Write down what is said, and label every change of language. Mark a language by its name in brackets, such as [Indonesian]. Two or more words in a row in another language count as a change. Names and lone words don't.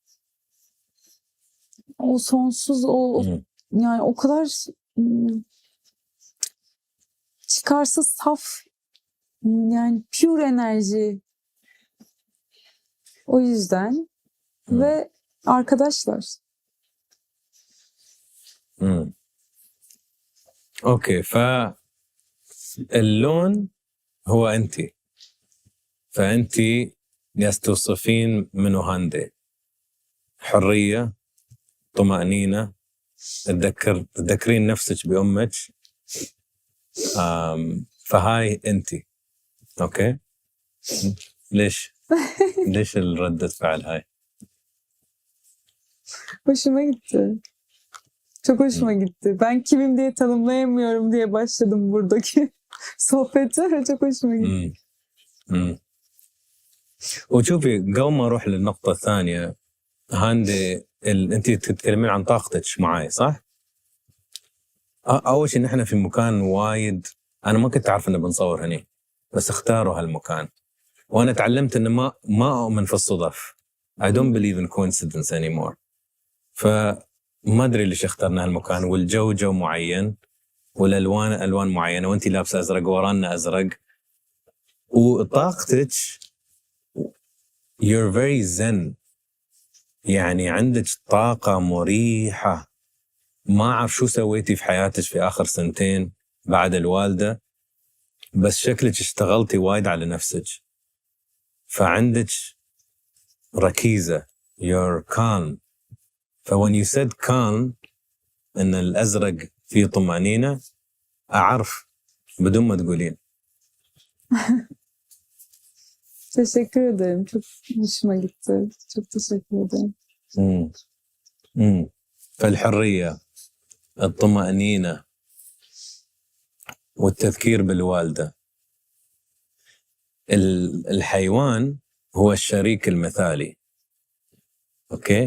[Turkish] o sonsuz مم. yani o kadar çıkarsız saf, yani pure enerji. O yüzden ve arkadaşlar. [Arabic] مم. أوكي. فاللون هو أنت. فأنت جالس توصفين منو هاندي. حرية، طمأنينة، تذكرين نفسك بأمك. فهاي أنت. أوكي. ليش الردة فعل هاي؟ [Turkish] Hoşuma gitti. Çok hoşuma gitti. Ben kimim diye tanımlayamıyorum diye başladım buradaki sohbete. Çok hoşuma gitti. [Arabic] وشوفي قبل ما اروح للنقطة الثانية، هاندي انت تتكلمين عن طاقتك معي صح؟ اول شيء نحن في مكان وايد، انا ما كنت اعرف انه بنصور هني، بس اختاروا هالمكان. وانا تعلمت انه ما اؤمن في الصدف. [English] I don't believe in coincidence anymore. [Arabic] فما ادري ليش اخترنا هالمكان، والجو جو معين، والالوان الوان معينة، وانت لابسه ازرق ورانا ازرق، وطاقتك [English] you're very zen. [Arabic] يعني عندك طاقة مريحة. ما أعرف شو سويتي في حياتك في آخر 2 بعد الوالدة، بس شكلك اشتغلتي وايد على نفسك. فعندك ركيزة. [English] you're calm. when you said calm [Arabic] إن الأزرق فيه طمأنينة، أعرف بدون ما تقولين. [Turkish] Teşekkür ederim. Çok hoşuma gitti. Çok teşekkür ederim. [Arabic] فالحرية، الطمأنينة، والتذكير بالوالدة. الحيوان هو الشريك المثالي. اوكي.